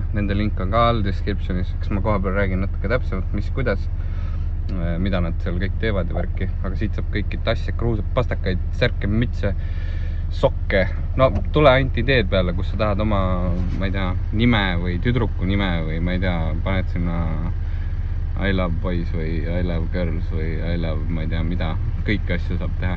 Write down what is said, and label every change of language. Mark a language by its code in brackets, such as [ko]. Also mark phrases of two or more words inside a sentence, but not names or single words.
[et] Nende link on ka all descriptionis, kas ma koha peal räägin natuke täpsemalt, mis, kuidas, mida nad seal kõik teevad ja värki. Aga siit saab kõiki tasse, kruusab, pastakaid, särke, mütse, sokke. No tule ainult ideed peale, kus sa tahad oma, ma ei tea, nime või tüdruku nime või ma ei tea, paned sinna [en] I love boys [et] või [en] I love girls [et] või [en] I love [et] ma ei tea mida. Kõiki asju saab teha.